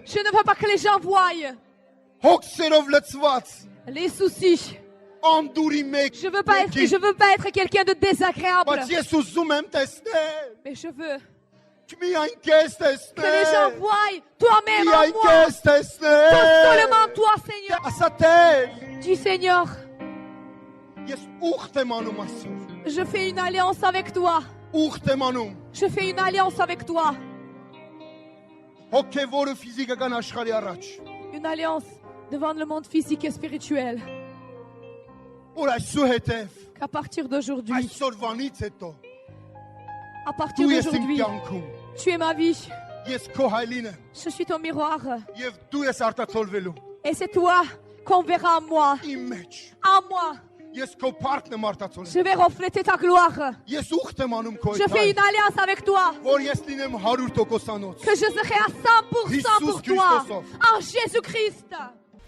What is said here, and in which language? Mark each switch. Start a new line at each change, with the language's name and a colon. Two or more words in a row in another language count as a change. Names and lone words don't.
French: Je ne veux pas que les gens voient
Armenian: հոգսերով լցված
French: les soucis.
Armenian: անդուրի մեջ։
French: Je veux pas être quelqu'un de désagréable.
Armenian: Բայց ես ուզում եմ տեսնել,
French: Mais je veux
Armenian: միայն քեզ
French: que les gens
Armenian: տեսնել։
French: voient toi-même en
Armenian: Միայն
French: moi.
Armenian: քեզ
French: Seulement
Armenian: տեսնել։
French: toi, Seigneur.
Armenian: Ասա Տեր,
French: Dis Seigneur,
Armenian: ես ուխտ եմ անում այսօր։
French: je fais une alliance avec toi.
Armenian: Ուխտ եմ անում
French: Je fais une alliance avec toi.
Armenian: հոգևորը ֆիզիկական աշխարհի առաջ։
French: Une alliance devant le monde physique et spirituel.
Armenian: Որ այսուհետև,
French: Qu'à partir d'aujourd'hui,
Armenian: այսօրվանից հետո
French: à partir
Armenian: դու ես իմ
French: d'aujourd'hui,
Armenian: կյանքում,
French: tu es ma vie.
Armenian: ես քո հայլին եմ
French: Je suis ton miroir.
Armenian: եւ դու ես արտացոլվելու
French: Et c'est toi qu'on verra en moi.
Armenian: իմ մեջ։
French: En moi.
Armenian: Ես քո փառքն եմ արտացոլել։
French: Je vais refléter ta gloire.
Armenian: Ես ուխտ եմ անում քո
French: Je
Armenian: հետ,
French: fais une alliance avec toi.
Armenian: որ ես լինեմ 100%-անոց։
French: Que je serai à 100% Jésus pour toi.
Armenian: Christosov.
French: En Jésus-Christ.